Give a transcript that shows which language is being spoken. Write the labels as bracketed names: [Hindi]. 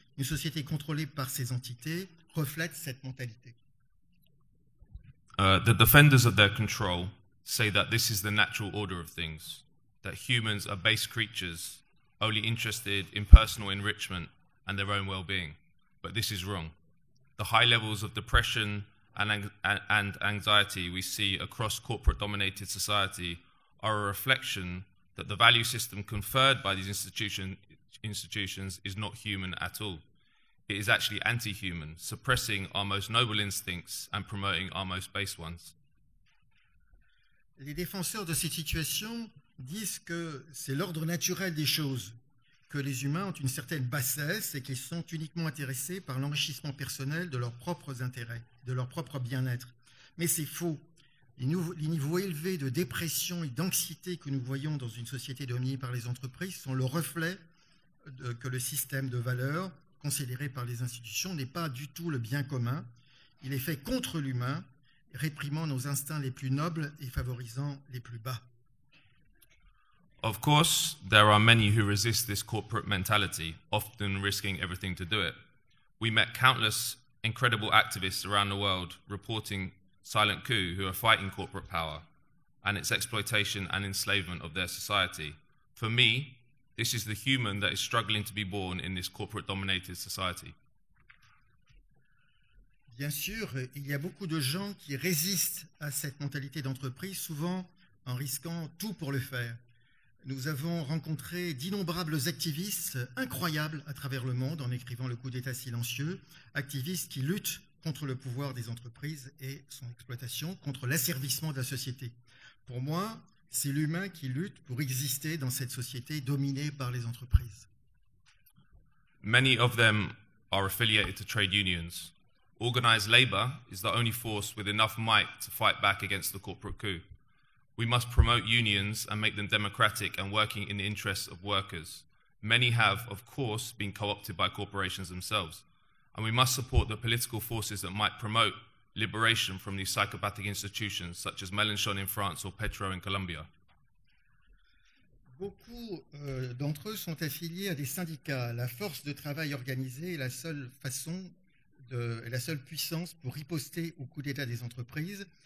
[French] Une société contrôlée par ces entités reflète cette mentalité. [English] The defenders of their control say that this is the natural order of things, that humans are base creatures only interested in personal enrichment and their own well-being. But this is wrong. The high levels of depression and anxiety we see across corporate-dominated society are a reflection that the value system conferred by these institutions is not human at all. It is actually anti-human, suppressing our most noble instincts and promoting our most base ones. [French] Les défenseurs de cette situation disent que c'est l'ordre naturel des choses, que les humains ont une certaine bassesse et qu'ils sont uniquement intéressés par l'enrichissement personnel de leurs propres intérêts, de leur propre bien-être. Mais c'est faux. Les niveaux élevés de dépression et d'anxiété que nous voyons dans une société dominée par les entreprises sont le reflet que le système de valeurs considéré par les institutions n'est pas du tout le bien commun. Il est fait contre l'humain, réprimant nos instincts les plus nobles et favorisant les plus bas. [English] Of course, there are many who resist this corporate mentality, often risking everything to do it. We met countless incredible activists around the world reporting silent coup who are fighting corporate power and its exploitation and enslavement of their society. For me, this is the human that is struggling to be born in this corporate-dominated society. [French] Bien sûr, il y a beaucoup de gens qui résistent à cette mentalité d'entreprise, souvent en risquant tout pour le faire. Nous avons rencontré d'innombrables activistes incroyables à travers le monde en écrivant Le coup d'État silencieux, activistes qui luttent contre le pouvoir des entreprises et son exploitation, contre l'asservissement de la société. Pour moi, c'est l'humain qui lutte pour exister dans cette société dominée par les entreprises. [English] Many of them are affiliated to trade unions. Organized labor is the only force with enough might to fight back against the corporate coup. We must promote unions and make them democratic and working in the interests of workers. Many have, of course, been co-opted by corporations themselves. And we must support the political forces that might promote liberation from these psychopathic institutions, such as Mélenchon in France or Petro in Colombia. [French] Beaucoup d'entre eux sont affiliés à des syndicats. La force de travail organisée est la seule la seule puissance pour riposter au coup d'État des entreprises.